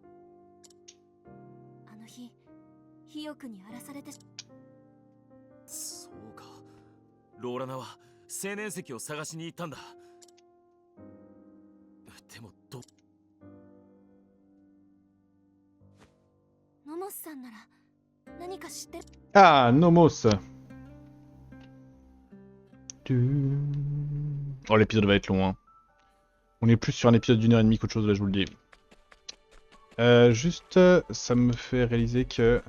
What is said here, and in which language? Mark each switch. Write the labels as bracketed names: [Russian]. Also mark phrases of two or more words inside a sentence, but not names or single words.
[Japanese] あの日火翼に荒らされて。そうか。ローラナは青年石を探しに行ったんだ。でもノモスさんなら何か知ってる？ [French] Ah, Nomos. Oh, l'épisode va être long, hein. On est plus sur un épisode d'1 heure et demie qu'autre chose, là, je vous le dis. Juste, ça me fait réaliser que...